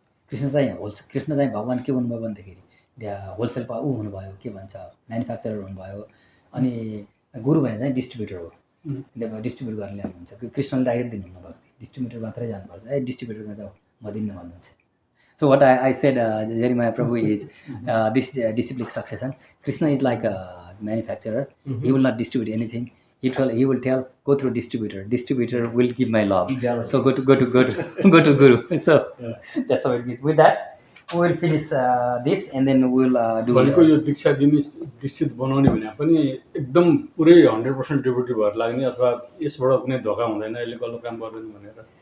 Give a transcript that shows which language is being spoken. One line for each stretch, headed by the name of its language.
Nepali: कृष्ण चाहिँ भगवान के हुनुभयो भन्दाखेरि होलसेल ऊ हुनुभयो, के भन्छ म्यानुफ्याक्चरर हुनुभयो। अनि गुरु भने चाहिँ डिस्ट्रिब्युटर हो, डिस्ट्रिब्युट गरेर ल्याउनुहुन्छ। कृष्णले डाइरेक्ट दिनुहुन्न भक्ति, डिस्ट्रिब्युटर मात्रै जानुपर्छ। डिस्ट्रिब्युटरमा जाऊ म दिन्न भन्नुहुन्छ।
English: So what I said, Jeremiah Prabhu is this disciplic succession. Krishna is like a manufacturer. He will not distribute anything. He will tell, go through distributor. Distributor will give my love. So go to Guru. So that's how it is. With that, we will finish this and then we will do.
Nepali: भनेको यो दीक्षा दिने दीक्षित बनाउने भने पनि एकदम पुरै 100% डेभोटी भएर लाग्ने अथवा यसबाट कुनै धोका हुँदैन, यसले गलत काम गर्दैन भनेर